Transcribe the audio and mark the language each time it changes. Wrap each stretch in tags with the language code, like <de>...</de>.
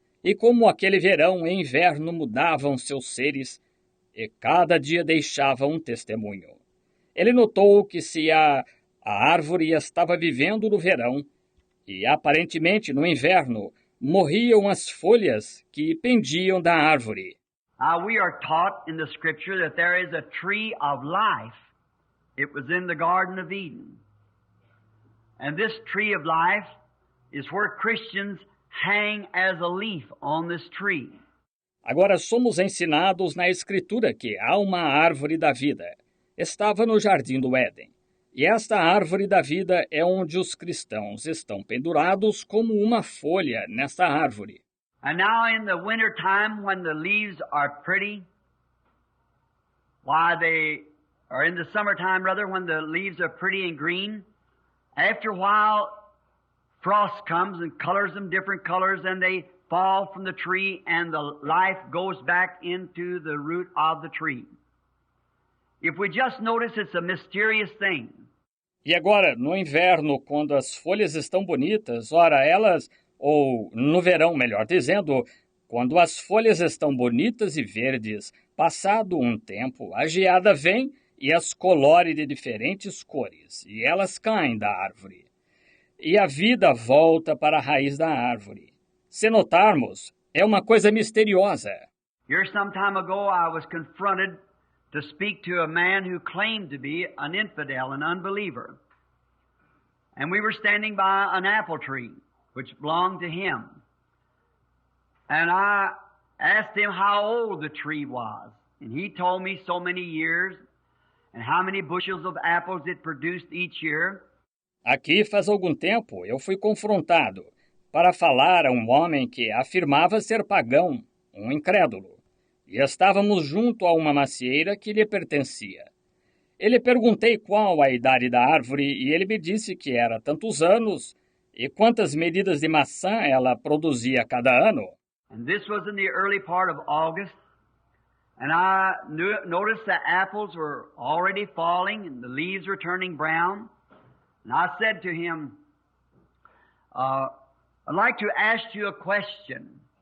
<pt>E como aquele verão e inverno mudavam seus seres, e cada dia deixava um testemunho. Ele notou que se a árvore estava vivendo no verão, e aparentemente no inverno, morriam as folhas que pendiam da árvore.</pt> <en>We are taught in the Scripture that there is a tree of life. It was in the Garden of Eden. And this tree of life is where Christians hang as a leaf on this tree.</en> <pt>Agora somos ensinados na Escritura que há uma árvore da vida. Estava no Jardim do Éden. E esta árvore da vida é onde os cristãos estão pendurados como uma folha nesta árvore.</pt> <en>And now in the winter time when the leaves are pretty, or in the summertime rather, when the leaves are pretty and green, after a while frost comes and colors them different colors and they fall from the tree and the life goes back into the root of the tree. If we just notice, it's a mysterious thing.</en> <pt>E agora, no inverno, quando as folhas estão bonitas, ora, elas, ou no verão, melhor dizendo, quando as folhas estão bonitas e verdes, passado um tempo, a geada vem e as colore de diferentes cores, e elas caem da árvore. E a vida volta para a raiz da árvore. Se notarmos, é uma coisa misteriosa.</pt> <en>Here some time ago I was confronted to speak to a man who claimed to be an infidel, an unbeliever. And we were standing by an apple tree, which belonged to him. And I asked him how old the tree was. And he told me so many years and how many bushels of apples it produced each year.</en> <pt>Aqui faz algum tempo eu fui confrontado para falar a um homem que afirmava ser pagão, um incrédulo. E estávamos junto a uma macieira que lhe pertencia. Eu lhe perguntei qual a idade da árvore e ele me disse que era tantos anos e quantas medidas de maçã ela produzia cada ano.</pt> <en>And this was in the early part of August, and I noticed the apples were already falling and the leaves were turning brown. And I said to him, I'd like to ask you a question.</en>